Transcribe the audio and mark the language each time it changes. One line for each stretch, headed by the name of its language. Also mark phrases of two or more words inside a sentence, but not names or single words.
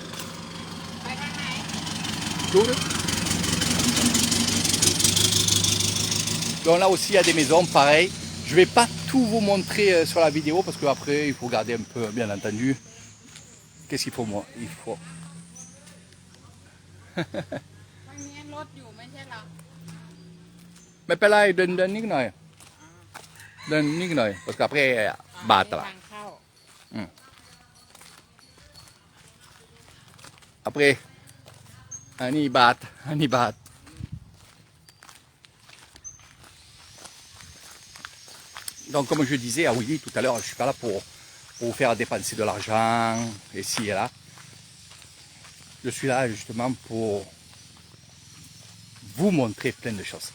French: Cool. Donc là aussi il y a des maisons, pareil. Je ne vais pas tout vous montrer sur la vidéo parce qu'après il faut garder un peu, bien entendu. Qu'est-ce qu'il faut moi? Il faut.
Thai: วันนี้รถอยู่ไม่ใช่เหรอ ไม่เป็นไรเดินนิดหน่อยเดินนิดหน่อย
French: parce qu'après
Thai: บาทละ ทางเข้า
French: après
Thai: อันนี้บาทอันนี้บาท
French: donc comme je disais à Willy tout à l'heure je suis pas là pour vous faire dépenser de l'argent ici et là je suis là justement pour vous montrer plein de choses.